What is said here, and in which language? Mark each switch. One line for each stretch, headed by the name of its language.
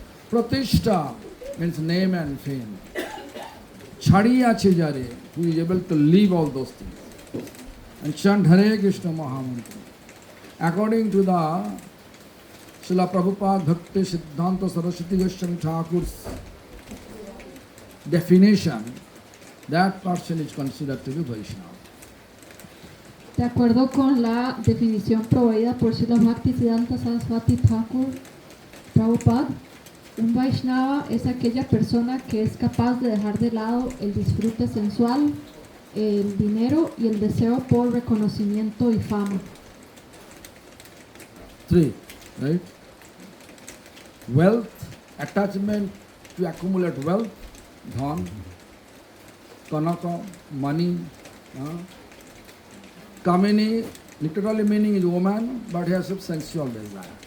English: Pratishta means name and fame.
Bangla: Chhadiyache jare,
English: who is able to leave all those things and chant Hare Krishna Mahamantra. According to the Srila Prabhupada Bhakti Siddhanta Saraswati Goswami Thakur's definition, that person is considered to be Vaishnava.
Spanish: De acuerdo con la definición proveída por Srila Bhakti Siddhanta Saraswati Thakur Prabhupada, un Vaishnava es aquella persona que es capaz de dejar de lado el disfrute sensual, el dinero y el deseo por reconocimiento y fama.
English: 3, right? Wealth, attachment to accumulate wealth, dhan, kanaka, money. Kamini, literally meaning is woman, but has a sensual desire.